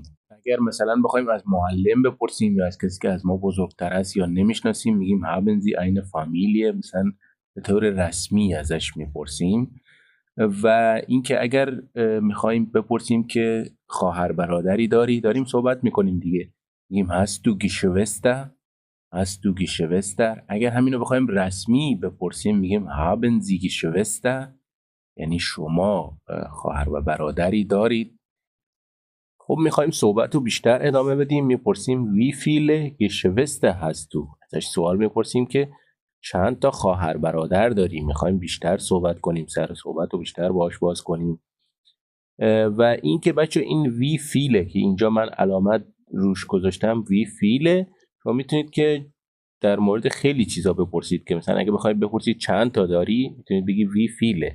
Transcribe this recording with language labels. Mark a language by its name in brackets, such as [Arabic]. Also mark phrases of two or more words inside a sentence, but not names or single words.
[Persian] اگر مثلا بخوایم از معلم بپرسیم یا از کسی که از ما بزرگتر است یا نمیشناسیم میگیم [German] haben Sie eine Familie، [Persian] مثلا به طور رسمی ازش میپرسیم. و اینکه اگر میخوایم بپرسیم که خواهر برادری داریم صحبت میکنیم دیگه، میگیم [German] hast du Geschwister، hast du Geschwister. [Persian] اگر همینو بخوایم رسمی بپرسیم میگیم [German] haben Sie Geschwister، [Persian] یعنی شما خواهر و برادری دارید. خب میخوایم صحبت رو بیشتر ادامه بدیم، میپرسیم [German] wie viele Geschwister hast du، [Persian] ازش سوال میپرسیم که چند تا خواهر برادر داری. میخوایم بیشتر صحبت کنیم، سر صحبت رو بیشتر باهاش باز کنیم. و این که بچه این [German] wie viele [Persian] که اینجا من علامت روش گذاشتم [German] wie viele, [Persian] شما میتونید که در مورد خیلی چیزا بپرسید، که مثلا اگه بخواید بپرسید چند تا داری میتونید بگی [German] wie viele.